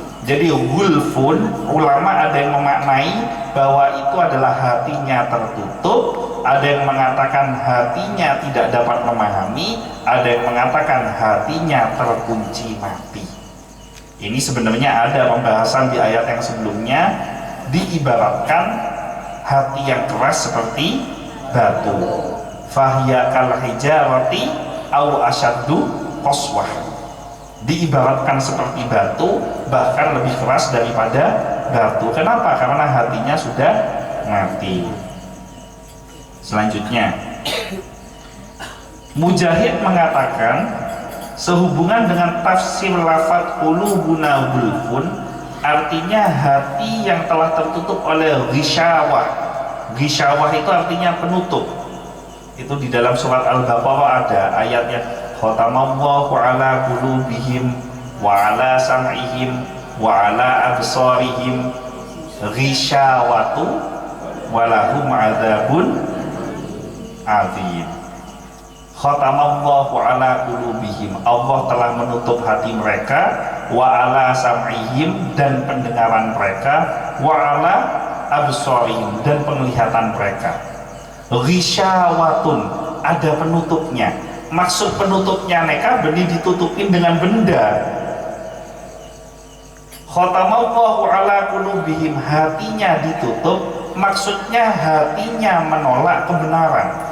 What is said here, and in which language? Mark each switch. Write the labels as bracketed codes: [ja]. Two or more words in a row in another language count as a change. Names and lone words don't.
[id] Jadi gulfun, ulama ada yang memaknai bahwa itu adalah hatinya tertutup, ada yang mengatakan hatinya tidak dapat memahami, ada yang mengatakan hatinya terkunci mati. Ini sebenarnya ada pembahasan di ayat yang sebelumnya, diibaratkan hati yang keras seperti batu. [ar] فهي كالحجارة أو أشد قسوة. [id] Diibaratkan seperti batu, bahkan lebih keras daripada batu. Kenapa? Karena hatinya sudah mati. Selanjutnya, Mujahid mengatakan sehubungan dengan tafsir lafaz [ar] قلوبنا غلف, [id] artinya hati yang telah tertutup oleh ghisyawah. Ghisyawah itu artinya penutup. Itu di dalam surat Al-Baqarah ada ayatnya, [ar] ختم الله على قلوبهم وعلى سمعهم وعلى أبصارهم غشاوة ولهم عذاب عظيم. ختم الله على قلوبهم, [id] Allah telah menutup hati mereka, [ar] وعلى سمعهم, [id] dan pendengaran mereka, [ar] وعلى أبصارهم, [id] dan penglihatan mereka. Ghishawatun, ada penutupnya. Maksud penutupnya mereka benih ditutupin dengan benda. [ar] ختم الله على قلوبهم, [id] hatinya ditutup, maksudnya hatinya menolak kebenaran.